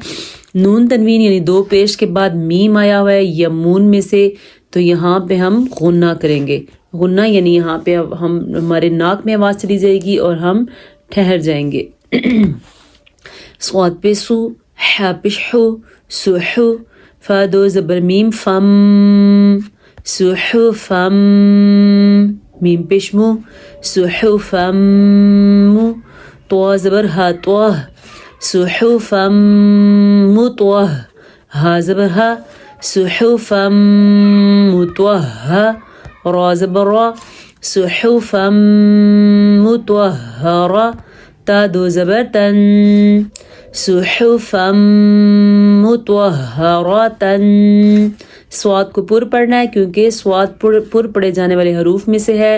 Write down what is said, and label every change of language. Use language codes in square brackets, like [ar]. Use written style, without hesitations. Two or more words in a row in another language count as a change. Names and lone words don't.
[ur] نون تنوین یعنی دو پیش کے بعد میم آیا ہوا ہے یمون میں سے، تو یہاں پہ ہم غنہ کریں گے۔ غنہ یعنی یہاں پہ ہم ہمارے ناک میں آواز چلی جائے گی اور ہم ٹھہر جائیں گے۔ صاد پہ سو، ح پہ حو، سحو، فا دو زبر میم فم، سحفم، میم پیش مو، سحفم، طوا زبر ہا طوہ، سحفم مطوہ، ہا زبر ہا، سحفم مطوہہ، را زبر را، سحفم مطہرہ، تا دو زبر تن، [ar] صحفا مطہرۃ۔ [ur] صاد کو پر پڑھنا ہے کیونکہ صاد پر پڑھے جانے والے حروف میں سے ہے۔